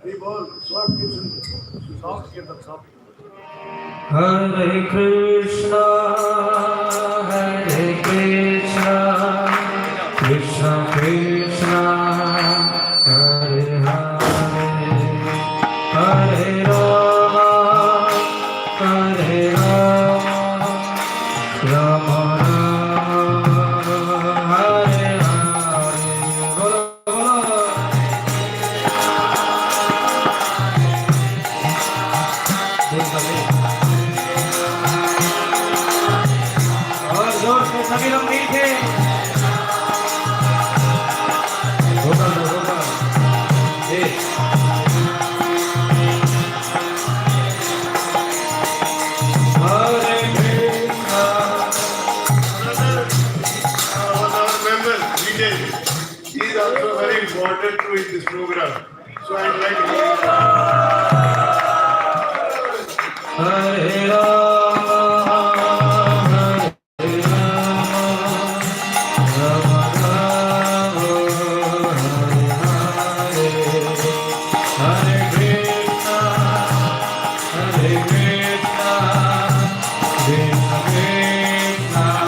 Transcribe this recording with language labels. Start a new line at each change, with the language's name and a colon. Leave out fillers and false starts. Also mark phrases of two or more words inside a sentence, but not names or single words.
Sanskrit: हरे कृष्ण, कृष्ण कृष्ण, हरे हरे, हरे राम, हरे राम, राम राम, हरे हरे.
Hindi: बोलो, बोलो. और जोर से सभी लोग मीठे होगा
Sanskrit: हरे कृष्णा
English: Our member, Vijay, he is also very important to this program. So I'd like to
Sanskrit: हरे राम हरे राम राम हरे कृष्णा हरे कृष्णा कृष्ण कृष्णा